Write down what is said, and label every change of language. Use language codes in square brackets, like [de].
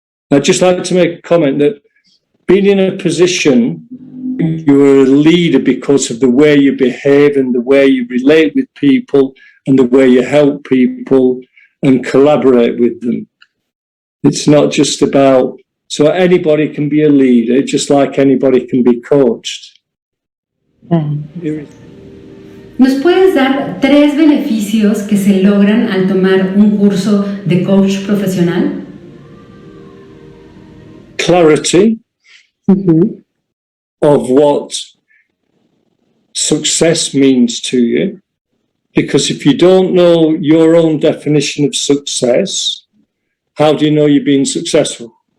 [en] I'd just like to make a comment that being in a position, you're a leader because of the way you behave and the way you relate with people and the way you help people and collaborate with them. It's not just about, so anybody can be a leader, just like anybody can be coached. [es] ¿Nos puedes dar 3 beneficios que se logran al tomar un curso de coach profesional? [en] Clarity of what success means to you. Because if you don't know your own definition of success, how do you know you're being successful?